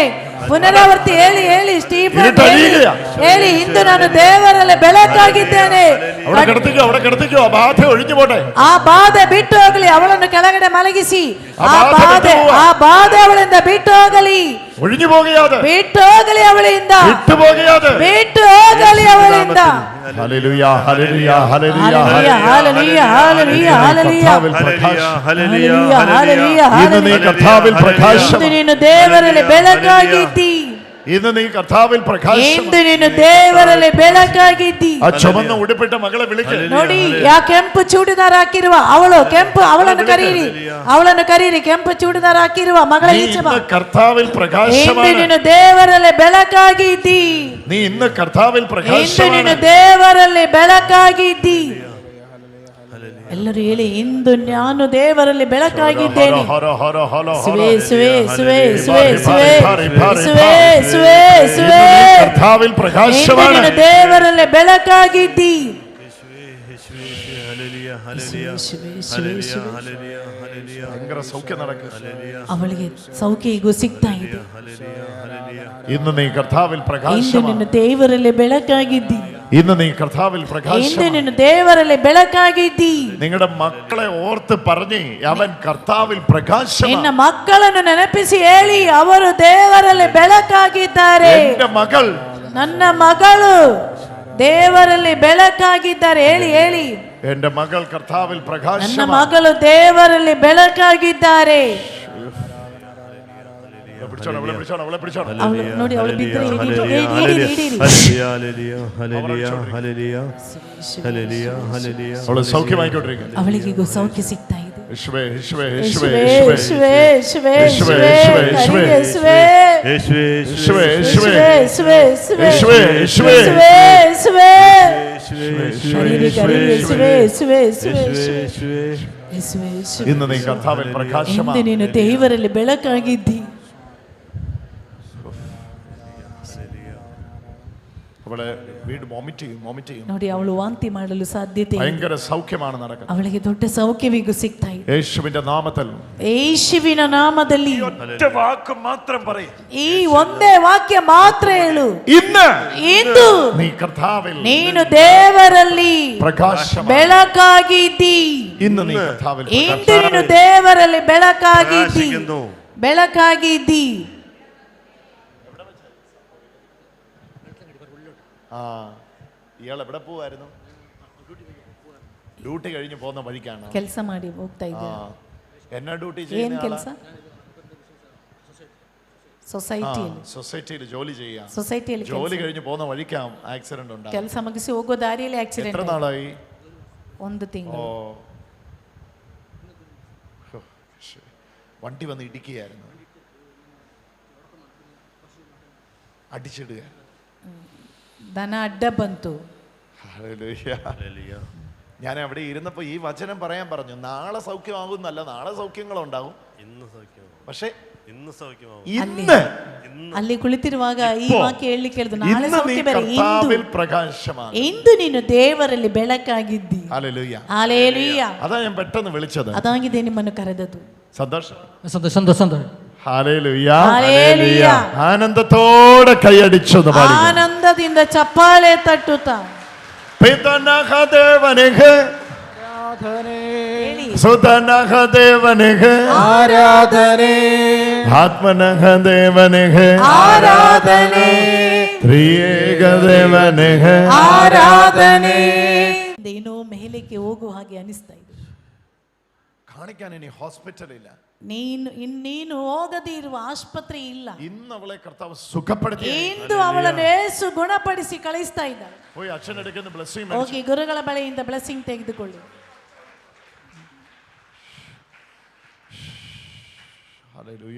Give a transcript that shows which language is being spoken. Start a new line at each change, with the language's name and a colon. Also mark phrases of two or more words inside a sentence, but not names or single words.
Kannada: ಪುನರಾವರ್ತಿ ಹೇಳಿ ಹೇಳಿ, ಸ್ಟೀಫನ್ ಹೇಳಿ, ಇಂದು ನಾನು ದೇವರಲ್ಲಿ ಬೆಳಕಾಗಿದ್ದೇನೆ. ಆ ಬಾಧೆ ಬಿಟ್ಟು ಹೋಗಲಿ, ಅವಳನ್ನು ಕೆಳಗಡೆ ಮಲಗಿಸಿ. ಆ ಬಾಧೆ ಅವಳಿಂದ ಬಿಟ್ಟು ಹೋಗಲಿ, ಬಿಟ್ಟು ಹೋಗಲಿ ಅವಳಿಂದ, ಬಿಟ್ಟು ಹೋಗಲಿ ಅವಳಿಂದ.
Malayalam: ഹല്ലേലൂയ ഹല്ലേലൂയ ഹല്ലേലൂയ ഹല്ലേലൂയ ഹല്ലേലൂയ ഹല്ലേലൂയ. ഇന്ന് നീ കർത്താവിൽ പ്രകാശം.
Kannada: ಇಂದು ನೀನು ದೇವರಲ್ಲಿ ಬೆಳಕಾಗಿದ್ದಿ.
Malayalam: ഇന്ന് നീ കർത്താവിൽ പ്രകാശം.
Kannada: ಇಂದು ನೀನು ದೇವರಲ್ಲಿ ಬೆಳಕಾಗಿದ್ದಿ.
Malayalam: ആ ചുവന്ന ഉടുപ്പിട്ട മകളെ വിളിക്കുക.
Kannada: ನೋಡಿ, ಯಾ ಕೆಂಪು ಚೂಡಿದಾರ ಹಾಕಿರುವ ಅವಳು, ಕೆಂಪು, ಅವಳನ್ನು ಕರೀರಿ, ಅವಳನ್ನು ಕರೀರಿ. ಕೆಂಪು ಚೂಡಿದಾರ ಹಾಕಿರುವ ಮಗಳ ಈಚೆ ಬಾ.
Malayalam: കർത്താവിൽ
Kannada: ಇಂದು
Malayalam: പ്രകാശമാണ്.
Kannada: ನೀನು ದೇವರಲ್ಲಿ ಬೆಳಕಾಗಿದ್ದಿ.
Malayalam: നീ ഇന്ന് കർത്താവിൽ
Kannada: ಇಂದು
Malayalam: പ്രകാശമാണ്.
Kannada: ನೀನು ದೇವರಲ್ಲಿ ಬೆಳಕಾಗಿದ್ದಿ. ಎಲ್ಲರೂ ಹೇಳಿ, ಇಂದು ನಾನು ದೇವರಲ್ಲಿ ಬೆಳಕಾಗಿದ್ದೇನೆ. ಸುವೆ ಸುವೆ ಸುವೆ ಸುವೆ ಸುವೆ ಸುವೆ ಸುವೆ ಸುವೆ.
Malayalam: കർത്താവിൽ പ്രകാശമാണ്.
Kannada: ಇಂದು ನೀನು ದೇವರಲ್ಲಿ ಬೆಳಕಾಗಿದ್ದಿ.
Malayalam: ഭയങ്കര സൗഖ്യം നടക്കുക.
Kannada: ಅವಳಿಗೆ ಸೌಖ್ಯ ಈಗ ಸಿಗ್ತಾ ಇದೆ.
Malayalam: ഇന്ന് നീ കർത്താവിൽ
Kannada: ಇಂದು
Malayalam: പ്രകാശമാണ്.
Kannada: ನೀನು ದೇವರಲ್ಲಿ ಬೆಳಕಾಗಿದ್ದಿ.
Malayalam: ഇന്ന് നീ കർത്താവിൽ
Kannada: ಇಂದು
Malayalam: പ്രകാശമാണ്.
Kannada: ನೀನು ದೇವರಲ್ಲಿ ಬೆಳಕಾಗಿದ್ದಿ.
Malayalam: നിങ്ങളുടെ മക്കളെ ഓർത്ത് പറഞ്ഞ് അവൻ കർത്താവിൽ
Kannada: ನಿನ್ನ
Malayalam: പ്രകാശമാണ്.
Kannada: ಮಕ್ಕಳನ್ನು ನೆನಪಿಸಿ ಹೇಳಿ, ಅವರು ದೇವರಲ್ಲಿ ಬೆಳಕಾಗಿದ್ದಾರೆ.
Malayalam: എന്റെ മകൾ,
Kannada: ನನ್ನ ಮಗಳು ದೇವರಲ್ಲಿ ಬೆಳಕಾಗಿದ್ದಾರೆ. ಹೇಳಿ ಹೇಳಿ,
Malayalam: എന്റെ മകൾ കർത്താവിൽ
Kannada: ನನ್ನ
Malayalam: പ്രകാശമാണ്.
Kannada: ಮಗಳು ದೇವರಲ್ಲಿ ಬೆಳಕಾಗಿದ್ದಾರೆ. ಅವಳು ನೋಡಿ, ಅವಳು ಬಿದ್ದರೆ
Malayalam: അവള് സൗഖ്യമായിക്കൊണ്ടിരിക്കുന്നു.
Kannada: ಅವಳಿಗೆ ಈಗ ಸೌಖ್ಯ ಸಿಗ್ತಾ ಇದೆ.
Malayalam: യേശുവേ, യേശുവേ, യേശുവേ,
Kannada: ಯೇಸುವೆ,
Malayalam: യേശുവേ,
Kannada: ಯೇಸುವೆ, ಯೇಸುವೆ, ಯೇಸುವೆ, ಯೇಸುವೆ, ಯೇಸುವೆ, ಯೇಸುವೆ,
Malayalam: യേശുവേ, യേശുവേ,
Kannada: ಯೇಸುವೆ, ಯೇಸುವೆ, ಯೇಸುವೆ,
Malayalam: യേശുവേ, യേശുവേ,
Kannada: ಯೇಸುವೆ, ಯೇಸುವೆ.
Malayalam: യേശുവേ,
Kannada: ಕರೀರಿ,
Malayalam: യേശുവേ,
Kannada: ಯೇಸುವೆ, ಯೇಸುವೆ, ಯೇಸುವೆ, ಯೇಸುವೆ, ಯೇಸುವೆ, ಯೇಸುವೆ.
Malayalam: ഇന്ന് നീ കർത്താവിൽ
Kannada: ಇಂದು
Malayalam: പ്രകാശമാണ്.
Kannada: ನೀನು ದೇವರಲ್ಲಿ ಬೆಳಕಾಗಿದ್ದಿ.
Malayalam: അവളെ വീട് വോമിറ്റ് ചെയ്യും.
Kannada: ನೋಡಿ, ಅವಳು ವಾಂತಿ ಮಾಡಲು ಸಾಧ್ಯತೆ ಇದೆ.
Malayalam: ഭയങ്കര സൗഖ്യമാണ് നടക്കുന്നത്.
Kannada: ಅವಳಿಗೆ ದೊಡ್ಡ ಸೌಖ್ಯವೀಗ ಸಿಗ್ತಾ ಇದೆ.
Malayalam: യേശുവിന്റെ നാമത്തിൽ
Kannada: ಯೇಸುವಿನ ನಾಮದಲ್ಲಿ
Malayalam: ഒറ്റ വാക്ക് മാത്രം പറയും.
Kannada: ಈ ಒಂದೇ ವಾಕ್ಯ ಮಾತ್ರ ಹೇಳು,
Malayalam: ഇന്ന്
Kannada: ಇಂದು
Malayalam: നീ കർത്താവിൽ
Kannada: ನೀನು ದೇವರಲ್ಲಿ
Malayalam: പ്രകാശമാണ്.
Kannada: ಬೆಳಕಾಗಿದ್ದಿ.
Malayalam: ഇന്ന് നീ കർത്താവിൽ
Kannada: ಇಂದು ನೀನು ದೇವರಲ್ಲಿ ಬೆಳಕಾಗಿದ್ದಿ. ಬೆಳಕಾಗಿದ್ದಿ.
Malayalam: ആ, ഇയാൾ എവിടെ പോവായിരുന്നു? ഡ്യൂട്ടി കഴിഞ്ഞ് പോകുന്ന വഴിക്കാണ്.
Kannada: ಕೆಲಸ ಮಾಡಿ ಹೋಗ್ತಾ ಇದ್ದೆ.
Malayalam: എന്നാ ഡ്യൂട്ടി
Kannada: ಏನ್
Malayalam: ചെയ്യുന്ന
Kannada: ಕೆಲಸ? ಸೊಸೈಟಿಯಲ್ಲಿ.
Malayalam: സൊസൈറ്റിയിൽ ജോലി ചെയ്യാം.
Kannada: ಸೊಸೈಟಿಯಲ್ಲಿ
Malayalam: ജോലി കഴിഞ്ഞ് പോകുന്ന വഴിക്കാം ആക്സിഡന്റ് ഉണ്ടായി.
Kannada: ಕೆಲಸ ಮುಗಿಸಿ ಹೋಗೋ ದಾರಿಯಲ್ಲಿ
Malayalam: എത്ര
Kannada: ಆಕ್ಸಿಡೆಂಟ್.
Malayalam: നാളായി?
Kannada: 1 ತಿಂಗಳು.
Malayalam: വണ്ടി വന്ന് ഇടിക്കുകയായിരുന്നു, അടിച്ചിടുക.
Kannada: ದನ ಅಡ್ಡ ಬಂತು.
Malayalam: ഞാൻ അവിടെ ഇരുന്നപ്പോൾ ഈ വചനം പറയാൻ പറഞ്ഞു. നാളെ സൗഖ്യമാകുന്നല്ല, നാളെ സൗഖ്യങ്ങളുണ്ടാകും, പക്ഷെ ഇന്ന്
Kannada: ಅಲ್ಲಿ ಕುಳಿತಿರುವಾಗ ಈ ವಾಕ್ಯ ಹೇಳಿ ಕೇಳಿದ್ರು ನಾಳೆ
Malayalam: ഇന്ന് നീ
Kannada: ಸೌಖ್ಯ ಬೇರೆ
Malayalam: കർത്താവിൽ പ്രകാശമാണ്.
Kannada: ಇಂದು ನೀನು ದೇವರಲ್ಲಿ ಬೆಳಕಾಗಿದ್ದಿ.
Malayalam: ഹല്ലേലൂയ.
Kannada: ಹಲ್ಲೆಲೂಯ.
Malayalam: അതാ ഞാൻ പെട്ടെന്ന് വിളിച്ചത്.
Kannada: ಅದಾಗಿದೆ ನಿಮ್ಮನ್ನು ಕರೆದದ್ದು.
Malayalam: സന്തോഷം.
Kannada: ಸಂತೋಷ.
Malayalam: ഹല്ലേലൂയ.
Kannada: ಹಲ್ಲೆಲೂಯ.
Malayalam: ആനന്ദത്തോടെ കൈയടിച്ചു പാടി.
Kannada: ಆನಂದದಿಂದ ಚಪ್ಪಾಳೆ ತಟ್ಟುತ್ತಾ
Sanskrit: പിതനഹ ദേവനഹ സുതനഹ ദേവനഹ ആരാധനേ ആത്മനഹ ദേവനഹ ആരാധനേ ತ್ರಿಯೇಕ ದೇವನഹ ആരാധനേ.
Kannada: ಏನೋ ಮೇಲಕ್ಕೆ ಹೋಗುವ ಹಾಗೆ ಅನಿಸ್ತಾ ಇದೆ.
Malayalam: കാണിക്കാൻ ഇനി ഹോസ്പിറ്റൽ ഇല്ല.
Kannada: ನೀನು ಹೋಗದೇ ಇರುವ ಆಸ್ಪತ್ರೆ ಇಲ್ಲ.
Malayalam: ഇന്ന് അവളെ കർത്താവ് സുഖപ്പെടുത്തി.
Kannada: ಇಂದು ಅವಳನ್ನು ಯೇಸು ಗುಣಪಡಿಸಿ ಕಳಿಸ್ತಾ ಇದ್ದಾನೆ.
Malayalam: പോയി അച്ഛനെടുക്കുന്ന ബ്ലെസ്സിംഗ്
Kannada: ಹೋಗಿ ಗುರುಗಳ ಬಳಿಯಿಂದ ಬ್ಲೆಸ್ಸಿಂಗ್ ತೆಗೆದುಕೊಳ್ಳಿ.
Malayalam: ഹല്ലേലൂയ.